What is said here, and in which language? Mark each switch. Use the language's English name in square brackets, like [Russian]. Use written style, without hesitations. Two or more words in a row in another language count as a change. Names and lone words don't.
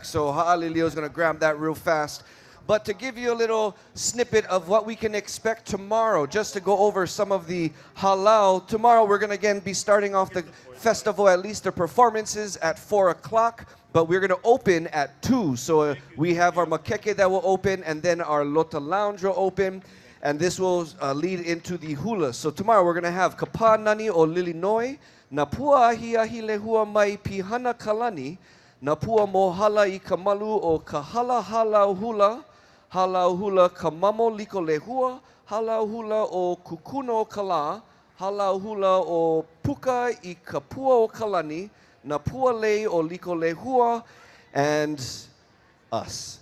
[English] So Ha'alilio is going to grab that real fast. But to give you a little snippet of what we can expect tomorrow, just to go over some of the halal. Tomorrow we're going to again be starting off the festival, at least the performances at 4 o'clock. But we're going to open at 2. So we have our makeke that will open, and then our Lota Lounge will open. And this will lead into the hula. So tomorrow we're going to have Kapa Nani o Lilinoi, Napua Ahi Ahi Lehua Mai Pihana Kalani, Napua Mohala I Kamalu o Kahala Halau Hula, Halau Hula Kamamo Liko Lehua, Halau Hula o Kukuno Kala, Halau Hula o Puka I Kapua o Kalani, Napua Lei o Liko Lehua, and us.